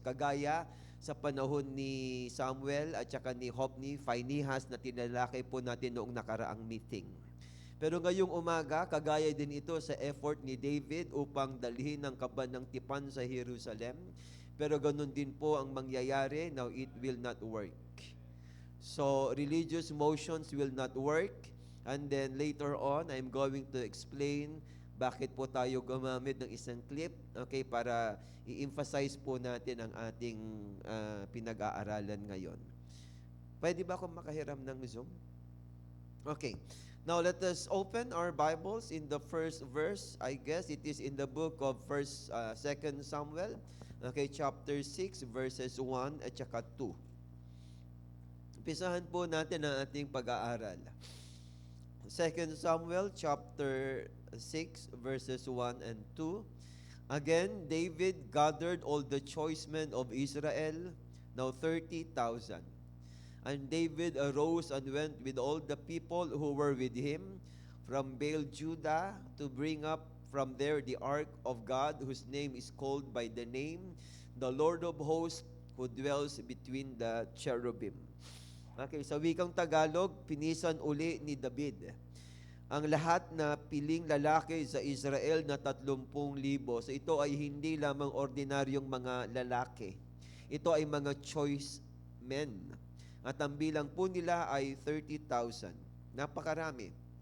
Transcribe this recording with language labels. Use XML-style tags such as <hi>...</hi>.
<tl>Kagaya sa panahon ni Samuel at saka ni Hophni, Phinehas na tinalakay po natin noong nakaraang meeting. Pero ngayong umaga, kagaya din ito sa effort ni David upang dalhin ang kaban ng tipan sa Jerusalem. Pero ganun din po ang mangyayari. Now,</tl> <en>it will not work. So, religious motions will not work. And then later on, I'm going to explain</en> <tl>bakit po tayo gumamit ng isang clip, okay, para i-emphasize po natin ang ating pinag-aaralan ngayon. Pwede ba akong makahiram ng Zoom?</tl> <en>Okay. Now, let us open our Bibles in the first verse. I guess it is in the book of 2 Samuel, okay, chapter 6, verses 1</en> <tl>at saka</tl> <en>2.</en> <tl>Umpisahan po natin ang ating pag-aaral.</tl> <en>2 Samuel, chapter 6, verses 1 and 2. Again, David gathered all the choice men of Israel, now 30,000. And David arose and went with all the people who were with him from Baal Judah to bring up from there the ark of God, whose name is called by the name, the Lord of hosts, who dwells between the cherubim.</en> <tl>Okay, sa wikang Tagalog, pinisan uli ni David ang lahat na piling lalaki sa Israel na 30,000. So ito ay hindi lamang ordinaryong mga lalaki. Ito ay mga</tl> <en>choice men.</en> <tl>At ang bilang po nila ay 30,000. Napakarami.</tl>